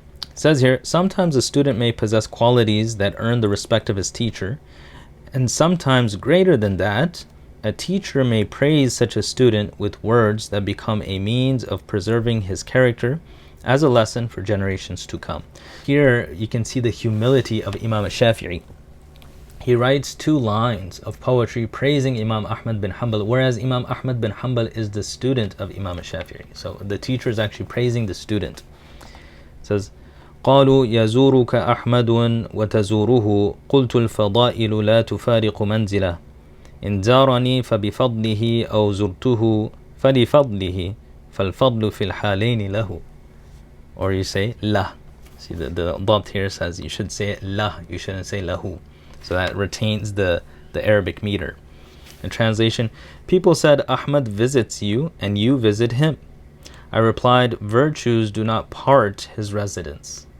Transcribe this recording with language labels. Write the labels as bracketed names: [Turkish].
[English] It says here, sometimes a student may possess qualities that earn the respect of his teacher, and sometimes greater than that, a teacher may praise such a student with words that become a means of preserving his character as a lesson for generations to come. Here you can see the humility of Imam al-Shāfi'ī. He writes 2 lines of poetry praising Imam Ahmad bin Hanbal, whereas Imam Ahmad bin Hanbal is the student of Imam al-Shāfi'ī. So the teacher is actually praising the student. It says, [Arabic] قالوا يزورك أحمد وتزوره قلت الفضائل لا تفارق منزله إن زارني فبفضله أو زرته فلفضله فالفضل في الحالين له. [English] Or you say la. See, the dhabt here says you should say la, you shouldn't say lahu. So that retains the Arabic meter. In translation, people said, Ahmad visits you and you visit him. I replied, virtues do not part his residence.